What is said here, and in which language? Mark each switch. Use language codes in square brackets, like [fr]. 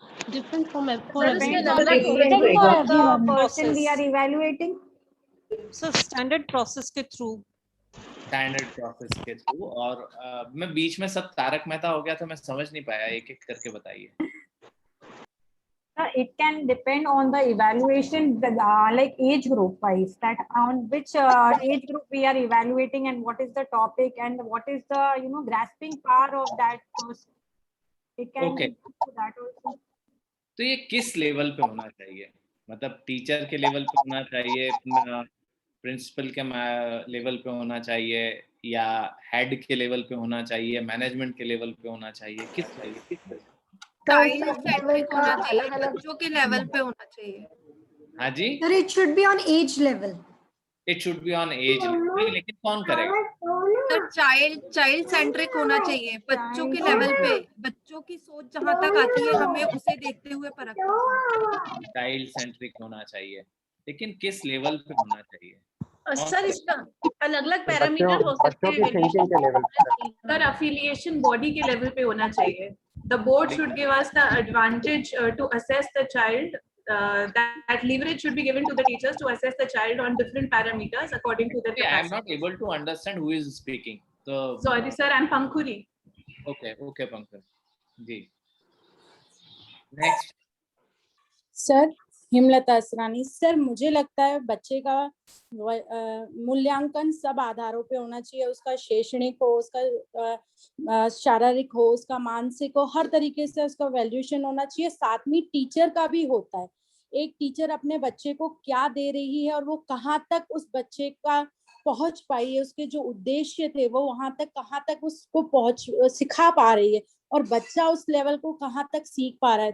[en] Different for person we are evaluating. [hi] Sir standard process के through. Standard process के through. और मैं बीच में सब तारक मेहता हो गया तो मैं समझ नहीं पाया, एक एक करके बताइए। [en] It can depend on the evaluation, like age group wise, that on which age group we are evaluating and what is the topic and what is the grasping power of that person. It can Okay. do that also. [hi] तो ये किस level पे होना चाहिए? मतलब teacher के level पे होना चाहिए, प्रिंसिपल के लेवल पे होना चाहिए, या हेड के लेवल पे होना चाहिए, मैनेजमेंट के लेवल पे होना चाहिए, किस चाहिए? Child centric होना चाहिए, बच्चों के लेवल पे होना चाहिए। हाँ जी, [en] Sir, it should be on age level. It should be on age, [hi] लेकिन कौन करेगा? सर चाइल्ड सेंट्रिक होना चाहिए, बच्चों के लेवल पे, बच्चों की सोच जहाँ तक आती है हमें उसे देखते हुए परखना चाहिए। चाइल्ड सेंट्रिक होना चाहिए, लेकिन किस लेवल पे होना चाहिए? सर इसका अलग अलग पैरामीटर हो सकते बच्चों की थिंकिंग के लेवल पे। सर अफिलिएशन बॉडी के लेवल पे होना चाहिए। [en] The board should give us the advantage to assess the child. That leverage should be given to the teachers to assess the child on different parameters according to their I am capacity. not able to understand who is speaking. So Sorry sir, I'm Pankuri. okay Pankaj ji. Next. [hi] Sir Himlata Asrani. Sir मुझे लगता है बच्चे का मूल्यांकन सब आधारों पे होना चाहिए, उसका शैक्षणिक हो, उसका शारीरिक हो, उसका मानसिक हो, हर तरीके से उसका वैल्यूएशन होना चाहिए। साथ में टीचर का भी होता है, एक टीचर अपने बच्चे को क्या दे रही है और वो कहाँ तक उस बच्चे का पहुंच पाई है, उसके जो उद्देश्य थे वो वहां तक कहाँ तक उसको सिखा पा रही है और बच्चा उस लेवल को कहाँ तक सीख पा रहा है।